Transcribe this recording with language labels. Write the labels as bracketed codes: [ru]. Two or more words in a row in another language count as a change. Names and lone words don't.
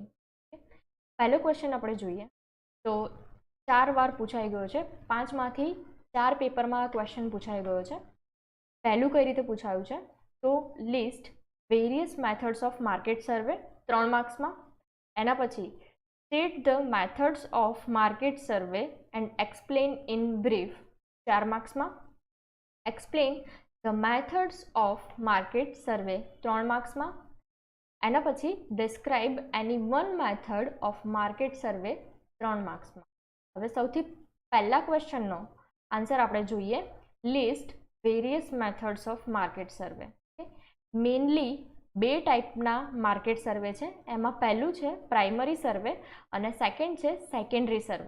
[gu] પહેલો ક્વેશ્ચન આપણે જોઈએ તો 4 વાર પૂછાઈ ગયો છે. 5માંથી 4 પેપરમાં આ ક્વેશ્ચન પૂછાઈ ગયો છે. પહેલું કઈ રીતે પૂછાયું છે તો [en] list various methods of market survey [gu] 3 માર્ક્સમાં. એના પછી [en] state the methods of market survey and explain in brief 4 માર્ક્સમાં. explain the methods of market survey 3 માર્ક્સમાં. એના પછી describe any one method of market survey 3 માર્ક્સમાં. [gu] હવે સૌથી પહેલા ક્વેશ્ચનનો આન્સર આપણે જોઈએ [en] list various methods of market survey. [gu] મેઇનલી બે ટાઈપના [en] market survey [gu] છે. એમાં પહેલું છે [en] primary survey [gu] અને સેકન્ડ છે [en] secondary survey.